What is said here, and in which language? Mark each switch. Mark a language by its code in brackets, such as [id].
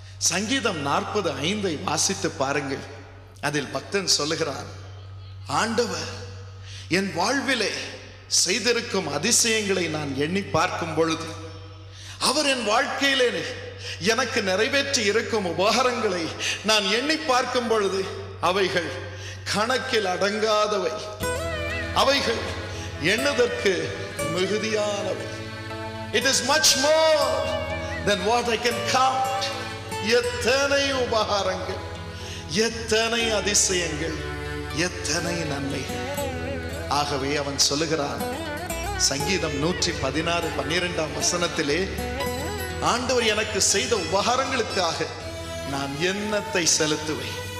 [ta] சங்கீதம் 40:5 வாசித்து பாருங்கள். அதில் பக்தன் சொல்லுகிறான், ஆண்டவர் என் வாழ்விலே செய்திருக்கும் அதிசயங்களை நான் எண்ணி பார்க்கும் பொழுது, அவர் என் வாழ்க்கையிலே எனக்கு நிறைவேற்றி இருக்கும் உபகாரங்களை நான் எண்ணி பார்க்கும் பொழுது, அவைகள் கணக்கில் அடங்காதவை, அவைகள் எண்ணுதற்கு மிகுதியானவை. [en] It is much more than what I can count. [ta] எத்தனை உபகாரங்கள், எத்தனை அதிசயங்கள், எத்தனை நன்மைகள். ஆகவே அவன் சொல்லுகிறான், சங்கீதம் 116:12 ஆண்டவர் எனக்கு செய்த உபகாரங்களுக்காக நான் என்னத்தை செலுத்துவேன்?